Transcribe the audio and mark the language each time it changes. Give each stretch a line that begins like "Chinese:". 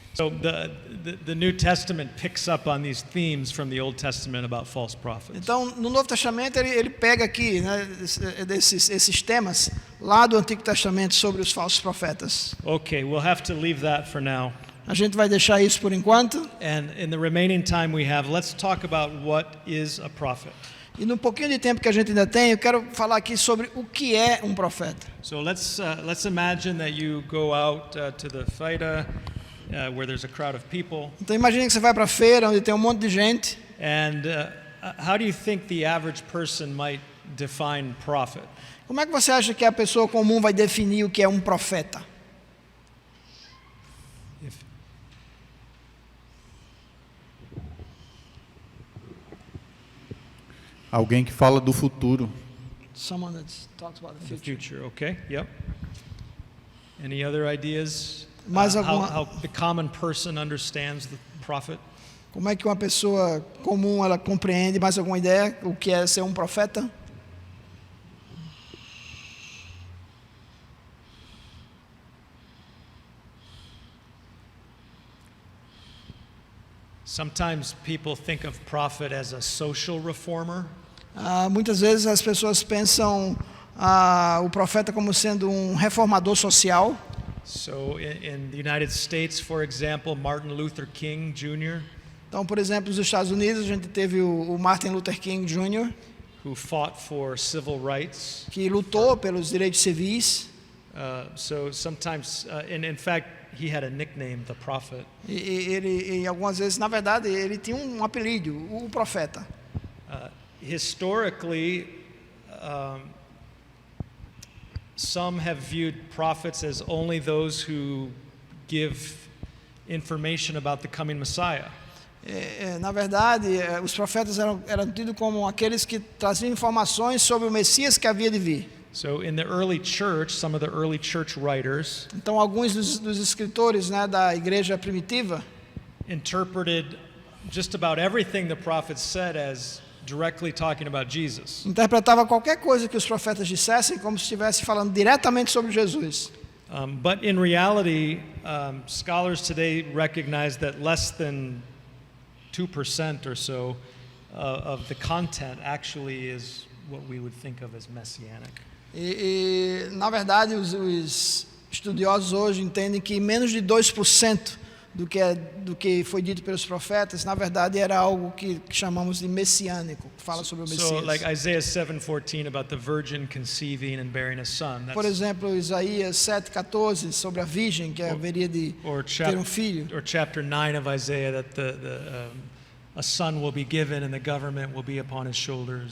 English: So the New Testament picks up on these themes from the Old Testament about false prophets.
Portuguese: Então, no Novo Testamento, ele pega aqui, né, esses temas lá do Antigo Testamento sobre os falsos profetas.
English: Okay, we'll have to leave that for now.
Portuguese: A gente vai deixar isso por enquanto.
English: And in the remaining time we have, let's talk about what is a prophet.
Portuguese: E no pouquinho de tempo que a gente ainda tem, eu quero falar aqui sobre o que é um profeta.
English: So let's imagine that you go out to the feira where there's a crowd of people.
Portuguese: Então imagine que você vai para a feira onde tem um monte de gente.
English: And how do you think the average person might define prophet?
Portuguese: Como é que você acha que a pessoa comum vai definir o que é um profeta? Alguém que fala do futuro.
English: Someone that talks about the future. Okay, yep. Any other ideas?
Portuguese: Mais alguma?
English: How the common person understands the prophet?
Portuguese: Como é que uma pessoa comum ela compreende? Mais alguma ideia o que é ser um profeta?
English: Sometimes people think of prophet as a social reformer.
Portuguese: Muitas vezes as pessoas pensam o profeta como sendo um reformador social.
English: So in the United States, for example, Martin Luther King Jr.,
Portuguese: Então, por exemplo, nos Estados Unidos, a gente teve o Martin Luther King Jr.,
English: who fought for civil rights.
Portuguese: que lutou pelos direitos civis.
English: So sometimes, and in fact, he had a nickname, the Prophet.
Portuguese: E algumas vezes, na verdade, ele tinha um apelido, o profeta.
English: Historically, some have viewed prophets as only those who give information about the coming Messiah.
Portuguese: Na verdade, os profetas eram tidos como aqueles que traziam informações sobre o Messias que havia de vir.
English: So in the early church, some of the early church writers
Portuguese: Então, alguns dos escritores, né, da igreja primitiva
English: interpreted just about everything the prophets said as directly talking about Jesus.
Portuguese: interpretavam qualquer coisa que os profetas dissessem como se estivesse falando diretamente sobre Jesus.
English: But in reality, scholars today recognize that less than 2% or so of the content actually is what we would think of as messianic.
Portuguese: Na verdade, os estudiosos hoje entendem que menos de 2% do que foi dito pelos profetas, na verdade, era algo que chamamos de messiânico, que fala sobre o
English: So like
Portuguese: Messias.
English: Isaiah 7:14 about the virgin conceiving and bearing a son.
Portuguese: Por exemplo, Isaías 7,14, sobre a virgem que haveria de
English: Or
Portuguese: ter um filho.
English: chapter 9 of Isaiah that a son will be given and the government will be upon his shoulders.